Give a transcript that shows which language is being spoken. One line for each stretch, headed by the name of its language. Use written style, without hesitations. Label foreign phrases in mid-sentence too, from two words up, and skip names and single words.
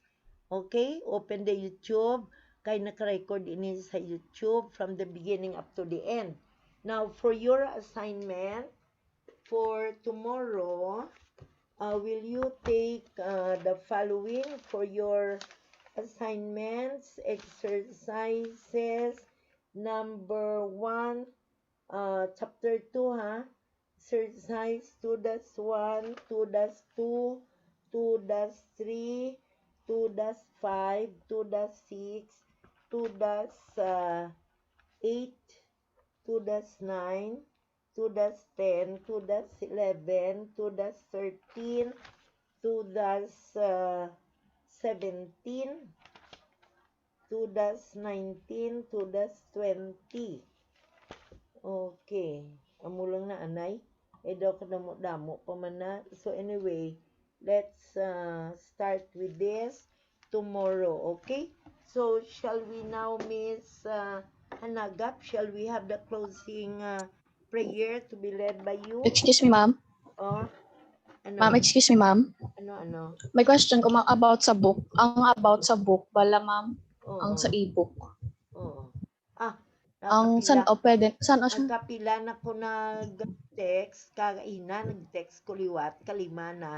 English: Okay, open the YouTube,
Hiligaynon: kay naka-record ini sa YouTube
English: from the beginning up to the end. Now, for your assignment, for tomorrow, will you take the following for your assignments, exercises, number 1, chapter 2, ha? Exercise 2-1, 2-2, 2-3, 2-5, 2-6, 2-8, 2-9, 2-10, 2-11, 2-13, 2-17, 2-19, 2-20.
Hiligaynon: Okay. Amo lang na anay. Daw kadamo-damo pa man na.
English: So anyway, let's start with this tomorrow. Okay? So shall we now, Miss Hanagap? Shall we have the closing prayer to be led by you? Excuse me, ma'am.
Hiligaynon: Oh, ano?
English: Ma'am, excuse me, ma'am.
Hiligaynon: Ano? May question ko, ma'am, about sa book. Ang about sa book, bala, ma'am. Oo. Ang sa e-book. Oo. Ang san, pwede, san, Nagkapila na ko nag-text, kagaina, nag-text ko liwat, kalima na.